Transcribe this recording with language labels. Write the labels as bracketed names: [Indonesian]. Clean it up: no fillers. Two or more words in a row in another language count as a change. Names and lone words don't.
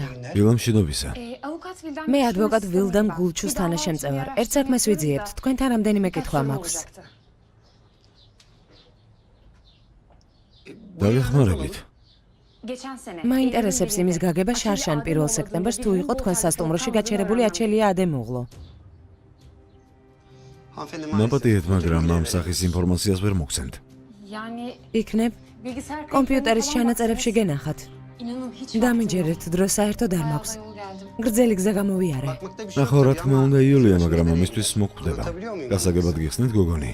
[Georgian] დილა მშვიდობისა. [Turkish] Avukat Vildan. [Georgian] მე ადვოკატ ვილდან გულჩუს თანაშემწევარ. ერთ საქმეს ვიძიებთ. თქვენთან რამდენიმე კითხვა მაქვს. დაგეხმარებით. [Turkish] Geçen sene. [Georgian] მაინტერესებს იმის გაგება შარშან 1 სექტემბერს თუ იყო თქვენ სასტუმროში გაჩერებული აჩელია ადემუღლო. ნაპატიეთ, მაგრამ ამ სახის ინფორმაციას ვერ მოგცემთ. [Turkish] Yani [Georgian] იქნებ [Turkish] bilgisayar [Georgian] კომპიუტერის ჩანაწერებში გენახათ. [Turkish] İnanın hiç [Georgian] დამიჯერეთ, დრო საერთოდ არ მაქვს. [Turkish] yol geldim. [Georgian] გრძელი გზა გამოვიარე. ნახო, რა თქმა უნდა, იულია, მაგრამ ამისთვის მოგხვდება. გასაგებად გიხსნით, გოგონი.